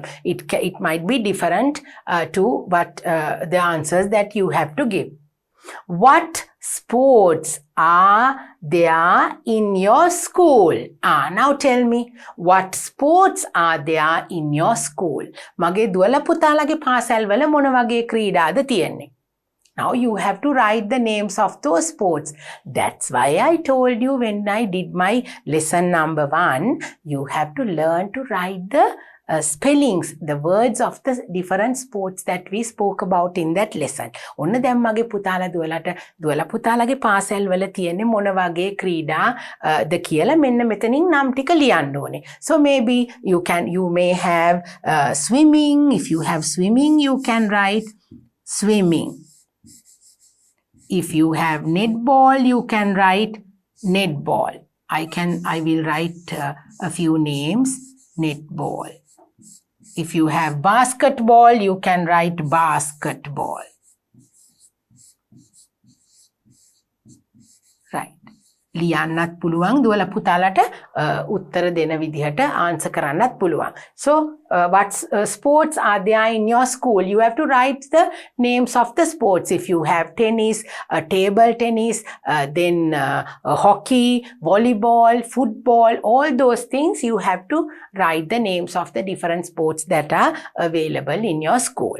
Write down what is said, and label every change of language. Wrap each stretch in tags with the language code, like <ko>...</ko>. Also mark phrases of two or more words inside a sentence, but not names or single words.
<en>It might be different to what the answers that you have to give. What sports are there in your school? Now tell me, what sports are there in your school?</en> <si>මගේ දුවලා පුතාලගේ පාසල් වල මොන වගේ ක්‍රීඩාද තියෙන්නේ?</si> <en>Now you have to write the names of those sports. That's why I told you when I did my lesson number 1, you have to learn to write the spellings, the words of the different sports that we spoke about in that lesson.</en> <si>ඔන්න දැන් මගේ පුතාලා දුවලා පුතාලගේ පාසල් වල තියෙන්නේ මොන වගේ ක්‍රීඩා ද කියලා මෙන්න මෙතනින් නම් ටික ලියන්න ඕනේ.</si> <en>So maybe you may have swimming. If you have swimming, you can write swimming. If you have netball, you can write netball. I will write a few names. Netball. If you have basketball, you can write basketball. Right.</en> <si>ලියන්නත් පුළුවන් දුවලා පුතාලට උත්තර දෙන විදිහට ආන්සර් කරන්නත් පුළුවන්.</si> <en>So what sports are there in your school? You have to write the names of the sports. If you have tennis, table tennis, then hockey, volleyball, football, all those things, you have to write the names of the different sports that are available in your school.</en>